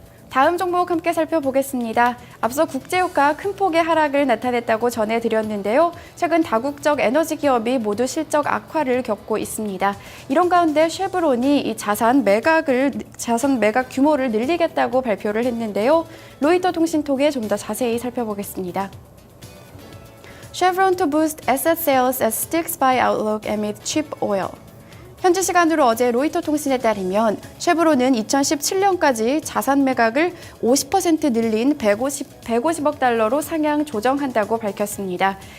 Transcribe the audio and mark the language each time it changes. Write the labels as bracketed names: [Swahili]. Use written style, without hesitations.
[Korean] 다음 종목 함께 살펴보겠습니다. 앞서 국제유가 큰 폭의 하락을 나타냈다고 전해드렸는데요. 최근 다국적 에너지 기업이 모두 실적 악화를 겪고 있습니다. 이런 가운데 쉐브론이 이 자산 매각 규모를 늘리겠다고 발표를 했는데요. 로이터 통신 통해 좀 더 자세히 살펴보겠습니다. [English] Chevron to boost asset sales as sticks by outlook amid cheap oil. [Korean] 현지 시간으로 어제 로이터 통신에 따르면 쉐브론은 2017년까지 자산 매각을 50% 늘린 150억 달러로 상향 조정한다고 밝혔습니다.